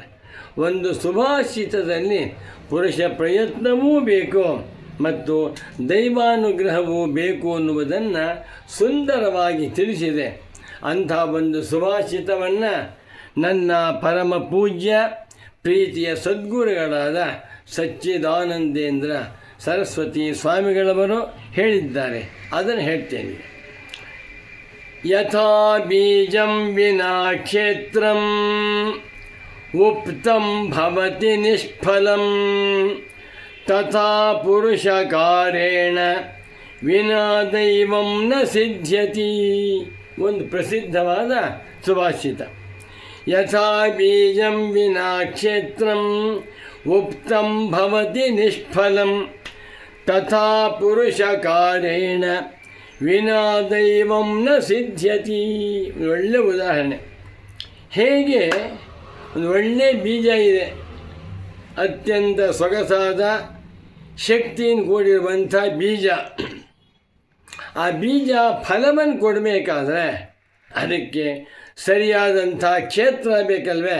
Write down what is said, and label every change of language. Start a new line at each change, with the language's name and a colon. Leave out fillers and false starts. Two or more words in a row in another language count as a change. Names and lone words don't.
Kannada: ಒಂದು ಸುಭಾಷಿತದಲ್ಲಿ ಪುರುಷ ಪ್ರಯತ್ನವೂ ಬೇಕು ಮತ್ತು ದೈವಾನುಗ್ರಹವೂ ಬೇಕು ಅನ್ನುವುದನ್ನು ಸುಂದರವಾಗಿ ತಿಳಿಸಿದೆ. ಅಂಥ ಒಂದು ಸುಭಾಷಿತವನ್ನು ನನ್ನ ಪರಮ ಪೂಜ್ಯ ಪ್ರೀತಿಯ ಸದ್ಗುರುಗಳಾದ ಸಚ್ಚಿದಾನಂದೇಂದ್ರ ಸರಸ್ವತಿ ಸ್ವಾಮಿಗಳವರು ಹೇಳಿದ್ದಾರೆ. ಅದನ್ನು ಹೇಳ್ತೇನೆ.
Sanskrit: ಯಥಾ ಬೀಜಂ ವಿನಾ ಕ್ಷೇತ್ರಂ ಉಕ್ತಂ ಭವತಿ ನಿಷ್ಫಲಂ ತಥಾ ಪುರುಷಕಾರೇಣ ವಿನಾ ದೈವಂ ನ ಸಿದ್ಧ್ಯತಿ.
Kannada: ಒಂದು ಪ್ರಸಿದ್ಧವಾದ ಸುಭಾಷಿತ.
Sanskrit: ಯಥಾ ಬೀಜಂ ವಿನಾ ಕ್ಷೇತ್ರಂ ಉಕ್ತಂ ಭವತಿ ನಿಷ್ಫಲಂ ತಥಾ ಪುರುಷಕಾರೇಣ ವಿನಾ ದೈವಂ ನ ಸಿದ್ಧ್ಯತಿ.
Kannada: ಒಳ್ಳೆಯ ಉದಾಹರಣೆ. ಹೇಗೆ ಒಂದು ಒಳ್ಳೆಯ ಬೀಜ ಇದೆ, ಅತ್ಯಂತ ಸೊಗಸಾದ ಶಕ್ತಿಯಿಂದ ಕೂಡಿರುವಂಥ ಬೀಜ. ಆ ಬೀಜ ಫಲವನ್ನು ಕೊಡಬೇಕಾದ್ರೆ ಅದಕ್ಕೆ ಸರಿಯಾದಂಥ ಕ್ಷೇತ್ರ ಬೇಕಲ್ವೇ?